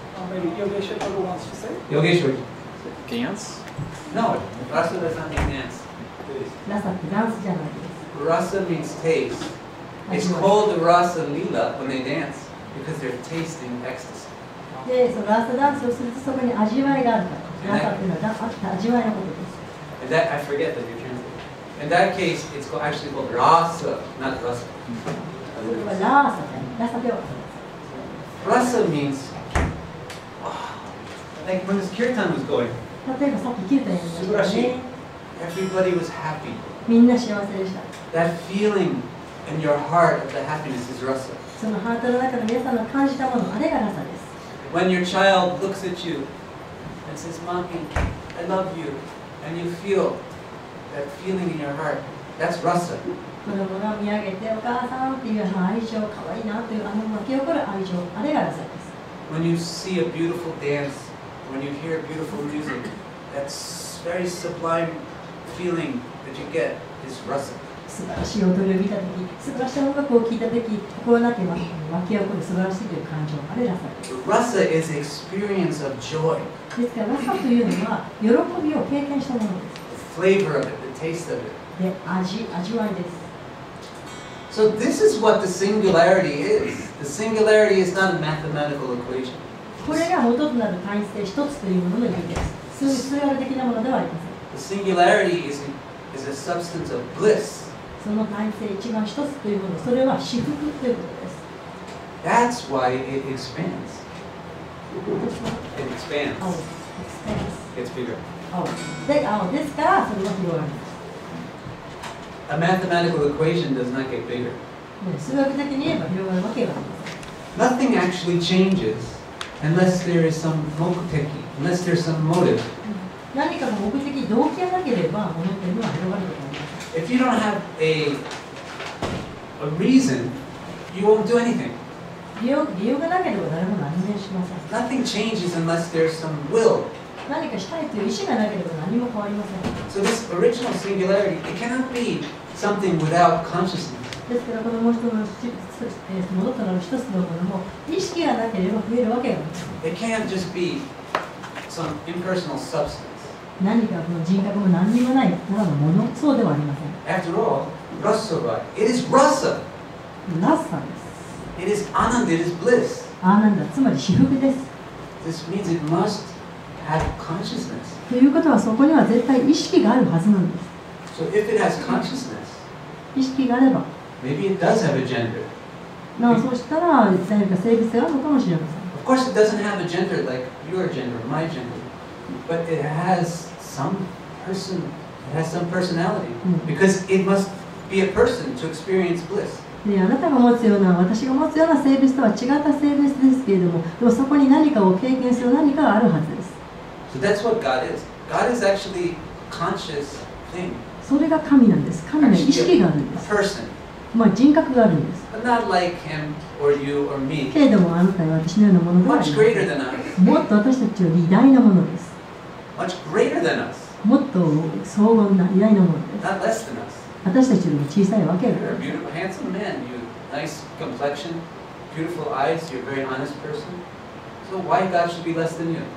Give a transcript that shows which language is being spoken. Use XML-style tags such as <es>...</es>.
<en>Maybe Yogeshwar wants to say. Yogeshwar. Dance? No, rasa does not mean dance.</en> <ja>ラサってダンスじゃないです。</ja> <en>Rasa means taste. It's called the rasa lila when they dance because they're tasting ecstasy.</en> <ja>で、そのラサダンスをするとそこに味わいがあるから。ラサっていうのは味わいのことです。</ja> <en>And that I forget that you're translating. In that case, it's actually called rasa, not rasa.</en> <ja>それはラサで、ラサでは。</ja> <en>Rasa means, like when this kirtan was going,</en> <ja>例えばさっきキュータに言いましたね。</ja> <en>everybody was happy.</en> <ja>みんな幸せでした。</ja> <en>That feeling in your heart of the happiness is rasa.</en> <ja>そのハートの中の皆さんの感じたもの、あれがラサです。</ja> <en>When your child looks at you and says, Mommy, I love you, and you feel that feeling in your heart, that's rasa.</en> <ja>子供が見上げてお母さんっていう愛情、可愛いなという巻き起こる愛情、あれがラサです。</ja> <en>When you see a beautiful dance, when you hear beautiful music, that's very sublime feeling that you get is rasa.</en> <ja>素晴らしい踊りを見たとき、素晴らしい音楽を聴いたとき、心の中に湧き起こる素晴らしいという感情、あれラサです。</ja> <en>Rasa is the experience of joy.</en> <ja>ですからラサというのは喜びを経験したものです。</ja> <en>The flavor of it, the taste of it.</en> <ja>で、味わいです。</ja> <en>So this is what the singularity is. The singularity is not a mathematical equation.</en> <ja>これが元となる単一性一つというものの意味です。数学的なものではありません。</ja> <en>The singularity is a substance of bliss.</en> <ja>その単一性一番一つというもの、それは至福ということです。</ja> <en>That's why it expands. It expands. Gets bigger.</en> <ja>ですから、それは広がります。</ja> <en>A mathematical equation does not get bigger.</en> <ja>数学的に言えば広がるわけがありません。</ja> <en>Nothing actually changes unless there is some mokuteki, unless there's some motive.</en> <ja>何かが目的、動機がなければ、物というのは広がることがありません。</ja> <en>If you don't have a reason, you won't do anything.</en> <ja>理由がなければ誰も何もしません。</ja> <en>Nothing changes unless there's some will.</en> <ja>何かしたいという意思がなければ何も変わりません。</ja> <en>So this original singularity, it cannot be something without consciousness.</en> <ja>ですから、このもう一つの元となる一つのものも、意識がなければ増えるわけがありません。</ja> <en>It can't just be some impersonal substance.</en> <ja>何かの人格も何にもないただのもの、そうではありません。</ja> <en>After all, rasa, it is rasa.</en> <ja>ラッサです。</ja> <en>It is anand, it is bliss.</en> <ja>ああなんだ、つまり至福です。</ja> <en>This means it must have consciousness.</en> <ja>ということは、そこには絶対意識があるはずなんです。</ja> <en>So if it has consciousness,</en> <ja>意識があれば、</ja> <en>maybe it does have a gender.</en> <ja>そうしたら何か性別があるのかもしれません。</ja> <en>Of course, it doesn't have a gender like your gender or my gender, but it has some person, it has some personality, because it must be a person to experience bliss.</en> <ja>あなたが持つような、私が持つような性別とは違った性別ですけれども、でもそこに何かを経験する何かがあるはずです。</ja> <en>So that's what God is. God is actually a conscious thing.</en> <ja>それが神なんです。神の意識があるんです。</ja> <en>A person.</en> <ja>人格があるんです。</ja> <en>But not like him or you or me.</en> <ja>けれども、あなたや私のようなものではあり</ja> <en>Much</en> <ja>ませ</ja> <en>greater</en> <ja>ん。</ja> <en>than us.</en> <ja>もっと私たちより偉大なものです。</ja> <en>Much greater than us.</en> <ja>もっと荘厳な偉大なものです。</ja> <en>Not less than us.</en> <ja>私たちよりも小さいわけがあ</ja> <en>You're a</en> <ja>りま</ja> <en>beautiful, handsome man. You have nice complexion, beautiful eyes. You're a very honest person. So why God should be less than you?</en>